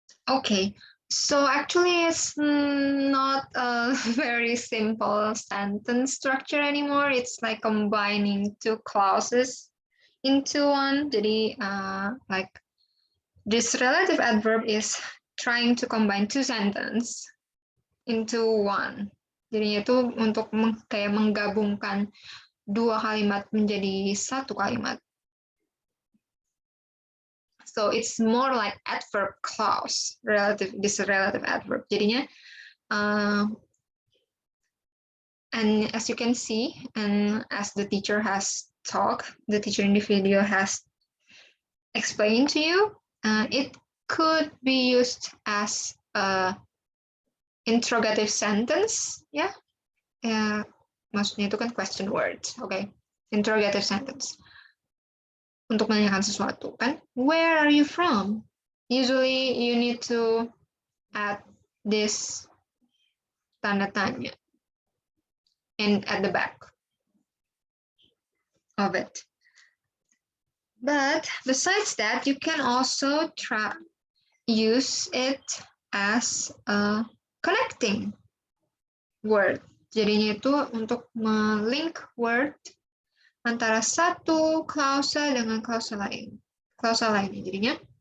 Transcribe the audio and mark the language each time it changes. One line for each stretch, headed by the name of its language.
English: Okay, so actually it's not a very simple sentence structure anymore. It's like combining two clauses into one. Jadi like this relative adverb is trying to combine two sentences into one.
Indonesian: Jadinya itu untuk kayak menggabungkan dua kalimat menjadi satu kalimat.
English: So it's more like adverb clause, this relative adverb. Jadinya, and as you can see, and as the teacher has talked, the teacher in the video has explained to you, it could be used as a interrogative sentence, ya.
Indonesian: Maksudnya itu kan
English: question words, okay? Interrogative sentence.
Indonesian: Untuk menanyakan sesuatu, kan?
English: Where are you from? Usually you need to add this
Indonesian: tanda tanya
English: and at the back of it. But besides that, you can also use it as a connecting word.
Indonesian: Jadinya itu untuk melink word antara satu klausa dengan klausa lain. Klausa lainnya jadinya